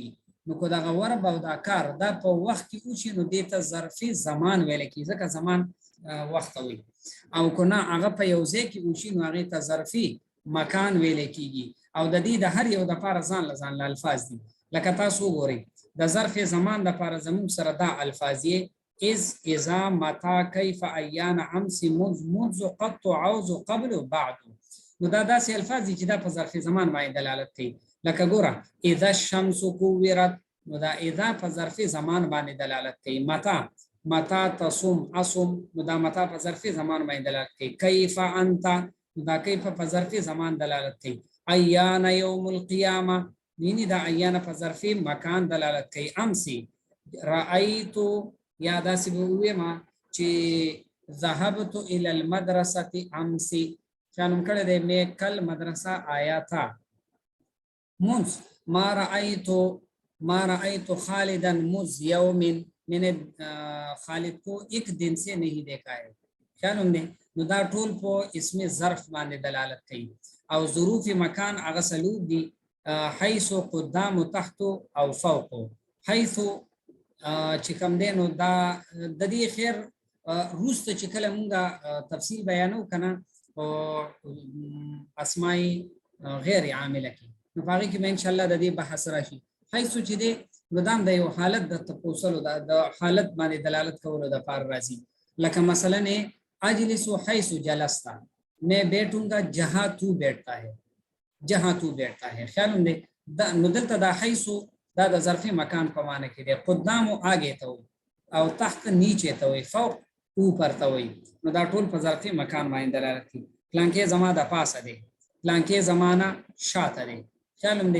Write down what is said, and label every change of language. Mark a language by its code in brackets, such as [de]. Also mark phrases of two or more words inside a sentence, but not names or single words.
[ps] نو که دغه ور به او دا کار دا په وخت کې وشي نو دې ته ظرفي زمان ویل کېږي، ځکه زمان وخت ته وایي. او که نه هغه په یو ځای کې وشي نو هغې ته ظرفي مکان ویل کېږي. او د دې د هر یو دپاره ځان له الفاظ دي. لکه تاسو وګورئ د ظرف زمان دپاره زموږ سره دا الفاظ یې [ar] از، اذا، متا، کیف، ایان، امس، منذ، قط، عوض، قبل، بعد. [ps] نو دا داسې الفاظ دي چې دا په ظرف زمان باندې دلالت کوي. لکه ګوره [ar] اذا الشمس كورت، [ps] نو دا اذا په ظرف زمان باندې دلالت کوي. [ar] متا تصوم اصم، [ps] نو دا متا په ظرف زمان باندې دلالت کوي. [ar] کیف انت، [ps] نو دا کیف په ظرف زمان دلالت کوي. [ar] ایان یوم القیامه، [ps] یعنی دا ایان په ظرف مکان دلالت کوي. [ar] امسی رأیتو، [ps] یا داسې به ووایم چې [ar] ذهبت الى المدرسه امسی، [ps] چا نوم کړی دی [ur] مې کل مدرسه آیا تھا. [ar] منذ ما رأیت خالدا مذ یوم، [ur] میں نے خالد کو ایک دن سے نہیں دیکھا ہے. [ps] خیال هم دی. نو دا ټول په اسم ظرف باندې دلالت کوي. او ظروف مکان هغه څلور دي: حیث، [ar] قدام، تحت او فوق. [ps] حیث چې کوم دی نو دا د دې خیر وروسته چې کله مونږه تفصیل بیانو که نه په اسماء غیر عامله کې نو په هغې کې به انشاءالله د دې بحث راشي. حیث چې دی نو دا هم د یو حالت د تپوسلو د حالت باندې دلالت کولو دپاره راځي. لکه مثلا [ar] اجلس حیث جلستا، [ur] میں بیٹھوں گا جہاں تو بیٹھتا ہے، جہاں تو بیٹھتا ہے. [ps] خیال هم دی. نو دلته دا حیث دا د ظرفي مکان په معنی کې دی. قدام آگے ته وي او تحت نیچه ته وي، فوق اوپر ته وي. نو دا ټول په ظرفي مکان باندې دلالت کوي. پلانکې زما د پاسه دی، پلانکې زمانه شاته دی. خیال هم دی.